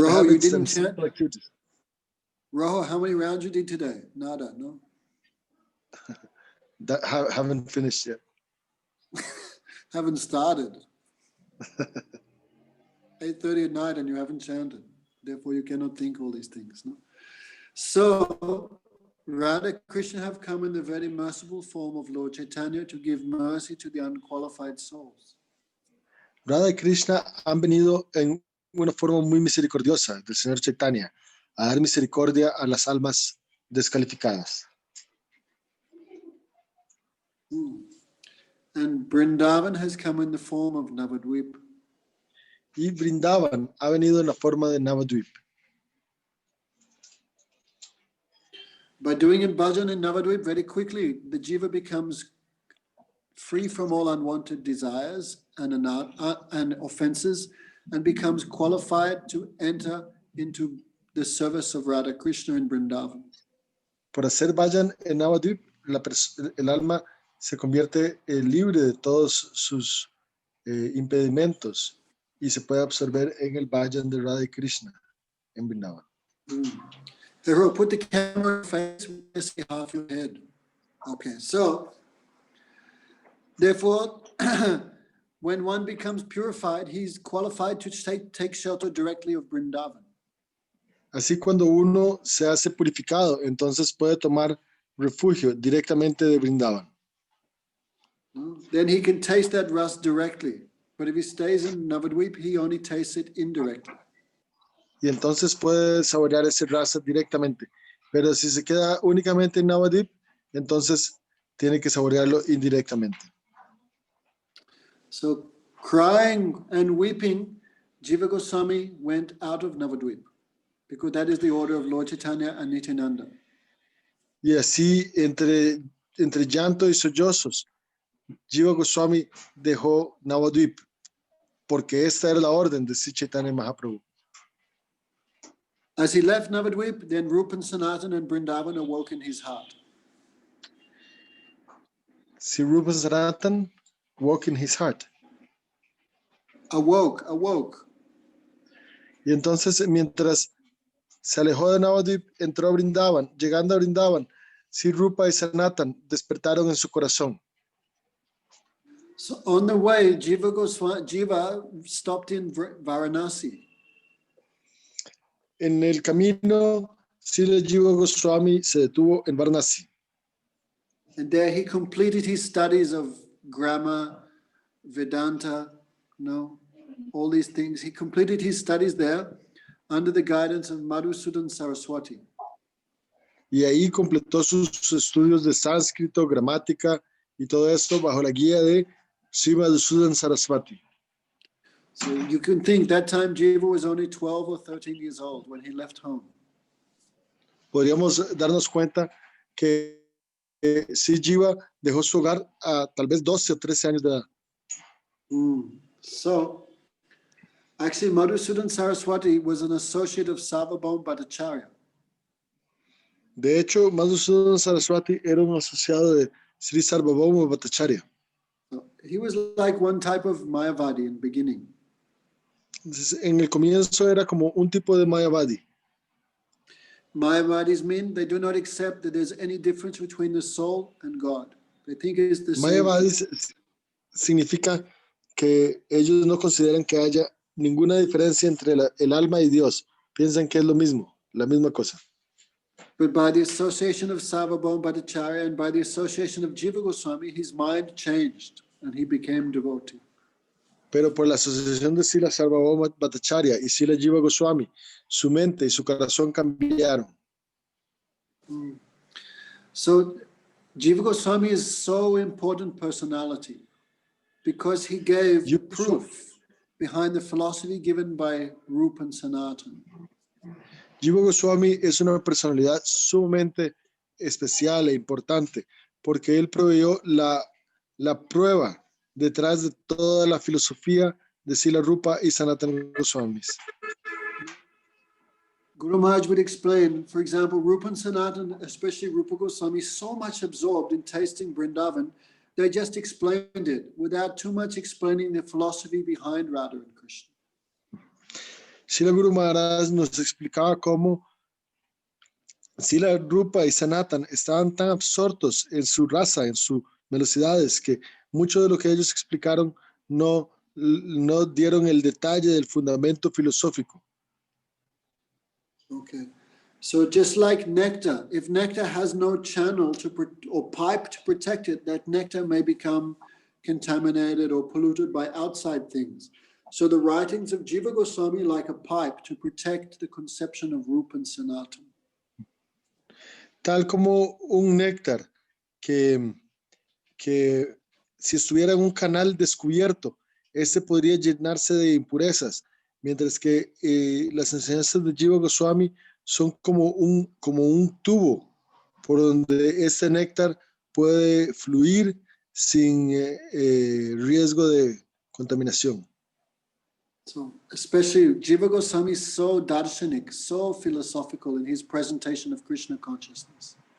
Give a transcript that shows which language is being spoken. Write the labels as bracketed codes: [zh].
[en] Roho, you habits didn't and chant? sinful activities. Roho, how many rounds you did today? [es] Nada, no? [en] That haven't finished yet. Haven't started. 8:30 at night and you haven't chanted. Therefore, you cannot think all these things. No? So, Radha Krishna have come in the very merciful form of Lord Chaitanya to give mercy to the unqualified souls. [es] Radha y Krishna han venido en una forma muy misericordiosa del Señor Chaitanya a dar misericordia a las almas descalificadas. [en] And Vrindavan has come in the form of Navadvip. [es] Y Vrindavan ha venido en la forma de Navadvip. [en] By doing in bhajan in Navadvip, very quickly, the jiva becomes free from all unwanted desires and offenses and becomes qualified to enter into the service of Radha Krishna in Vrindavan. [es] Por hacer bhajan en Navadvip, el alma se convierte libre de todos sus impedimentos y se puede absorber en el bhajan de Radha y Krishna en Vrindavan. [en] Hero, put the camera face, we see half your head. Okay, so therefore, when one becomes purified, he's qualified to take shelter directly of Vrindavan. [es] Así cuando uno se hace purificado, entonces puede tomar refugio directamente de Vrindavan. [en] Then he can taste that rust directly. But if he stays in Navadvip, he only tastes it indirectly. [es] Y entonces puede saborear ese rasa directamente. Pero si se queda únicamente en Navadvip, entonces tiene que saborearlo indirectamente. [en] So crying and weeping, Jiva Goswami went out of Navadvip because that is the order of Lord Chaitanya and Nityananda. [es] Y así, entre llanto y sollozos, Jiva Goswami dejó Navadvip, porque esta era la orden de Sri Chaitanya Mahaprabhu. [en] As he left Navadvip, then Rupan, Sanatan, and Vrindavan awoke in his heart. Sri Rupa Sanatan woke in his heart. Awoke. [es] Y entonces, mientras se alejó de Navadvip, entró a Vrindavan. Llegando a Vrindavan, Sri Rupa y Sanatan despertaron en su corazón. [en] So on the way, Jiva stopped in Varanasi. [es] En el camino, Srila Jiva Goswami se detuvo en Varanasi. [en] And there he completed his studies of grammar, Vedanta, all these things. He completed his studies there under the guidance of Madhusudan Saraswati. [es] Y ahí completó sus estudios de sánscrito, gramática y todo esto bajo la guía de Sri Madhusudan Saraswati. [en] So you can think that time Jiva was only 12 or 13 years old when he left home. [es] Podríamos darnos cuenta que Sri Jiva dejó su hogar a tal vez 12 o 13 años de edad. [en] So actually Madhusudan Saraswati was an associate of Sarvabhauma Bhattacharya. [es] De hecho, Madhusudan Saraswati era un asociado de Sri Sarvabhauma Bhattacharya. [en] So he was like one type of Mayavadi in the beginning. [es] Entonces, en el comienzo era como un tipo de Mayavadi. [en] Mayavadis mean they do not accept that there's any difference between the soul and God. They think it's the same. [es] Mayavadis significa que ellos no consideran que haya ninguna diferencia entre el alma y Dios. Piensan que es lo mismo, la misma cosa. [en] But by the association of Sarvabhauma Bhattacharya and by the association of Jiva Goswami, his mind changed and he became devotee. [es] Pero por la asociación de Srila Sarvabhauma Bhattacharya y Srila Jiva Goswami, su mente y su corazón cambiaron. [en] So Jiva Goswami is so important personality because he gave the proof behind the philosophy given by Rupa and Sanatan. [es] Jiva Goswami es una personalidad sumamente especial e importante porque él proveyó la prueba detrás de toda la filosofía de Srila Rupa y Sanatana Goswamis. [en] Guru Maharaj would explain, for example, Rupa and Sanatan, especially Rupa Goswami, so much absorbed in tasting Vrindavan, they just explained it without too much explaining the philosophy behind Radha and Krishna. [es] Srila Guru Maharaj nos explicaba cómo Srila Rupa y Sanatan estaban tan absortos en su raza, en sus velocidades, que mucho de lo que ellos explicaron no dieron el detalle del fundamento filosófico. [en] Okay, so just like nectar, if nectar has no channel or pipe to protect it, that nectar may become contaminated or polluted by outside things. So the writings of Jiva Goswami like a pipe to protect the conception of Rupa and Sanatan. [es] Tal como un néctar que si estuviera en un canal descubierto, este podría llenarse de impurezas, mientras que las enseñanzas de Jiva Goswami son como un tubo por donde este néctar puede fluir sin riesgo de contaminación. [en] So especially Jiva Goswami is so darshanik, so philosophical in his presentation of Krishna consciousness.